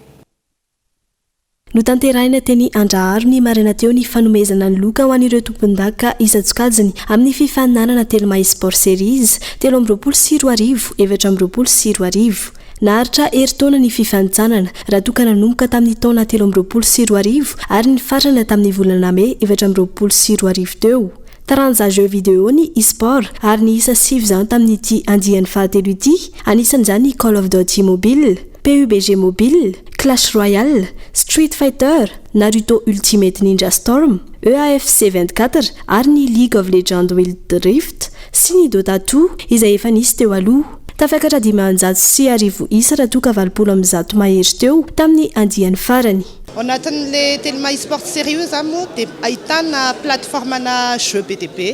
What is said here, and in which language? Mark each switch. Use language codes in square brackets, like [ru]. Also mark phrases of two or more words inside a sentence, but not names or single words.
[mg] Notanterahina teny Andraharo ny marina teo ny fanomezana ny loka ho an'ireo tompon-daka isan-tsokajiny amin'ny fifaninanana Telma eSport Series 13 4 naharitra herintaona ny fifanitsanana raha toka nanomboka tamin'ny taona 13 ary ny farana tamin'ny volana May 14 teo. Taranja [fr] jeux vidéo [mg] ny eSport ary ny isa 9 izany tamin'ity andiany fahatelo ity anisan'izany ny Call of Duty Mobile, PUBG Mobile, Clash Royale, Street Fighter, Naruto Ultimate Ninja Storm, EAFC 24 ary ny League of Legends Wild Rift sy ny Dota 2 izay efa nisy teo aloha. Tafakatra 510 isa raha toka 70 mahery teo tamin'ny andiany farany. Ao anatin'le Telma eSport sérieux zany moa dia ahitana plateformana jeux be dia be.